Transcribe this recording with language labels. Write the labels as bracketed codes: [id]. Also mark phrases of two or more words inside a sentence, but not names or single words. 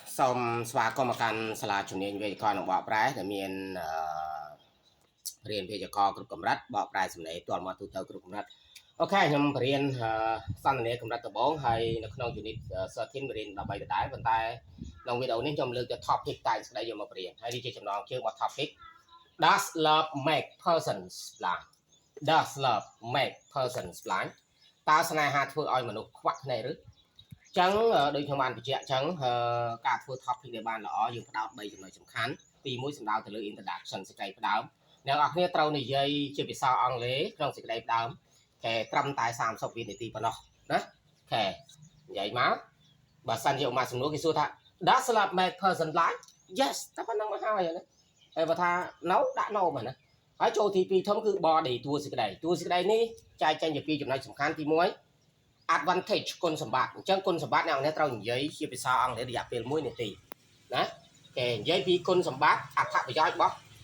[km] សូមស្វាគមន៍មកកាន់សាលាជំនាញវេយ្យាករណ៍និងបកប្រែដែលមានរៀនវេយ្យាករណ៍គ្រប់កម្រិតបកប្រែសំណេរទាល់មាត់ទូទៅគ្រប់កម្រិតអូខេខ្ញុំបរៀនសន្ទនាកម្រិតដំបូងហើយនៅក្នុង unit 13បរៀន13ដដែលប៉ុន្តែក្នុងវីដេអូនេះ ខ្ញុំលើកយក topic តែស្ដីយកមកបរៀនហើយនេះជាចំណងជើងរបស់ topic [en] Does love make persons blind Does love make persons blind [km] តើស្នេហាធ្វើឲ្យមនុស្សខ្វាក់ភ្នែកឬចឹងដូចខ្ញុំបានបញ្ជាក់ចឹងការ ធ្វើ topic ដែលបានល្អយើងផ្ដោត3ចំណុចសំខាន់ទី1សំដៅទៅលើ introduction សេចក្តីផ្ដើមអ្នកនរគ្នាត្រូវនិយាយជាភាសាអង់គ្លេសក្នុង សេចក្តីផ្ដើមតែត្រឹមតែ30វិនាទីប៉ុណ្ណោះណាខេនិយាយមកបើសិនជាឧបមាសំណួរគេសួរថា [en] Does love make person blind Yes [km] តែប៉ុណ្្នឹងមកហើយណាហើយបើថា No ដាក់ No មកណាហើយចូលទី2ធំគឺ body តួសេចក្តីនេះចែកចេញជាពីរចំណុចសំខាន់ទី1 advantage គុណសម្បត្តិអញ្ចឹងគុណសម្បត្តិអ្នកនរត្រូវនិយាយជាភាសាអង់គ្លេសរយៈពេល1នាទីណាគេនិយាយពីគុណសម្បត្តិអត្ថប្រយោជន៍របស់